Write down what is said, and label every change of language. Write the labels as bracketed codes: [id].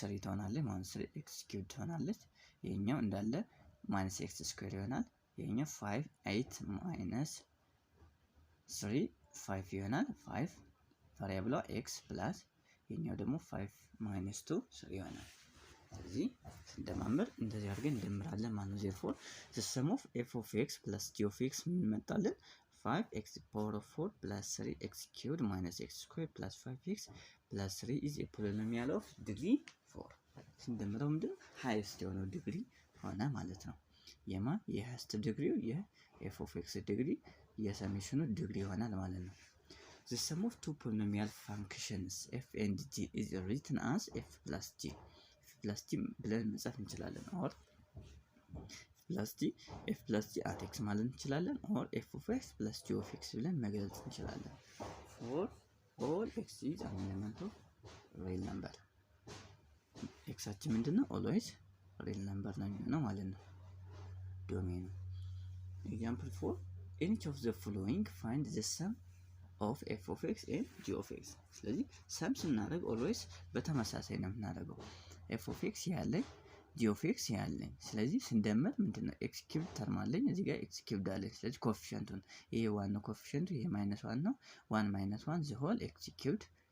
[am] 3 ትሆናለች ማለት 3x³ ትሆናለች። ይሄኛው እንዳለ -x² ይሆናል። ይሄኛው 5 8 minus 3 5 ይሆናል። 5 ቫሪያብሏ x ፕላስ ይሄኛው ደግሞ 5 minus 2 3 ይሆናል። ስለዚህ ስንደማምር እንደዚህ አድርገን እንደምራለን ማለት ነው። [en] therefore the sum of f of x plus g of x [am] ምን መጣልን? [en] 5x⁴ plus 3x³ minus x² plus 5x plus 3 is a polynomial of degree 4። [am] ስንደምረው ምንድነው? ሃይስት የሆነው ዲግሪ ሆነ ማለት ነው። የማ የሃይስት ዲግሪው የf of x ዲግሪ የሰሜሽኑ ዲግሪ ይሆናል ማለት ነው። [en] the sum of two polynomial functions f and g is written as f plus g። [am] + t ብለን መጻፍ እንችላለን። ኦር f + t at x ማለት እንችላለን። ኦር f of x + g of x ብለን መግለጽ እንችላለን። [en] for all x is an element of real number [am] ኤክሳችን ምንድነው? always real number ነው የሚሆነው ማለት ነው ዶሜኑ። [en] example 4 in each of the following find the sum of f of x and g of x። [am] ስለዚህ ሰም ስናደርግ always በተመሳሳይ ነው የምናደርገው። f of x ያለኝ g of x ያለኝ፣ ስለዚህ ስንደምር ምንድነው x cubed ተርም አለኝ እዚህ ጋር x cubed አለኝ። ስለዚህ ኮኤፊሺየንቱን ይሄ 1 ነው ኮኤፊሺየንቱ፣ ይሄ -1 ነው 1 - 1 [en] the whole x cubed